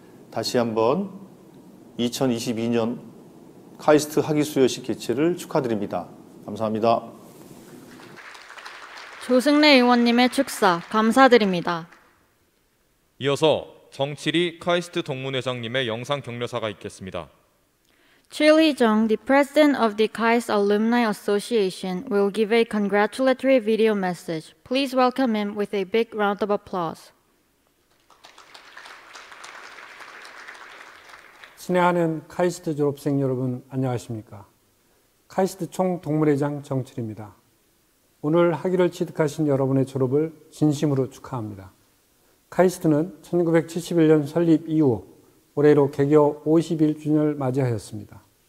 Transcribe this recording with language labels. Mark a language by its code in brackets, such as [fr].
[ko] 다시 한번 2022년 카이스트 학위수여식 개최를 축하드립니다. 감사합니다. 조승래 의원님의 축사 감사드립니다. 이어서 정칠희 카이스트 동문회장님의 영상 격려사가 있겠습니다. [en] Chil Hee-jung, the president of the KAIST Alumni Association, will give a congratulatory video message. Please welcome him with a big round of applause. [ko] 친애하는 카이스트 졸업생 여러분 안녕하십니까? 카이스트 총동문회장 정칠입니다. 오늘 학위를 취득하신 여러분의 졸업을 진심으로 축하합니다. 카이스트는 1971년 설립 이후 올해로 개교 51주년을 맞이하였습니다.